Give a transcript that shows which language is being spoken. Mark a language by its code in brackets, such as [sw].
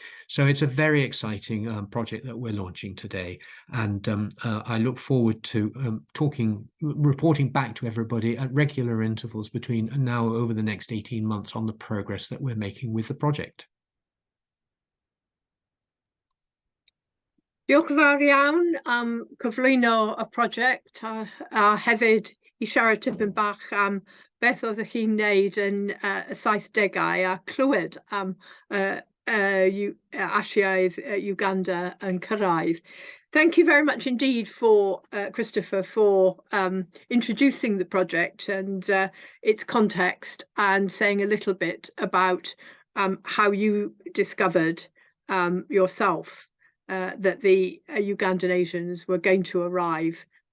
[en] So it's a very exciting project that we're launching today, and I look forward to reporting back to everybody at regular intervals between now over the next 18 months on the progress that we're making with the project. [cy] Diolch yn fawr iawn am cyflwyno y prosiect a hefyd I siarad tipyn bach am beth oeddech chi'n neud yn y 70au a clywed am Asiaidd Uganda yn cyrraedd. [en] Thank you very much indeed for Christopher for introducing the project and its context and saying a little bit about how you discovered yourself that the Ugandan Asians were going to arrive